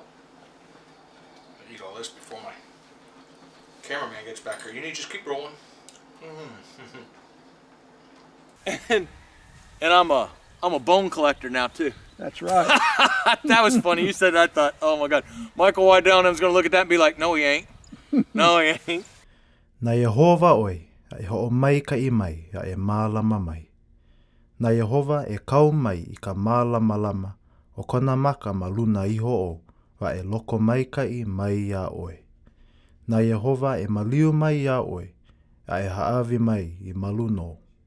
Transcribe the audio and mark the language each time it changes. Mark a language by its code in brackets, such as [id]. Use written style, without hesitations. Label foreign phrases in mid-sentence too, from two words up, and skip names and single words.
[en] Eat all this before my cameraman gets back here. You need to just keep rolling. And I'm a bone collector now too. That's right. That was funny. You said that, I thought, oh my God, Michael Wydelnham's gonna look at that and be like, no he ain't. No he ain't. [haw] Na Yehova oi, a e ho'o mai ka I mai, a e mālama mai. Na Yehova e kau mai I ka mālama lama, o kona maka ma luna iho o, wa e loko mai ka I mai ia oe. Na Yehova e maliu mai ia oe, a e haawi mai I maluno.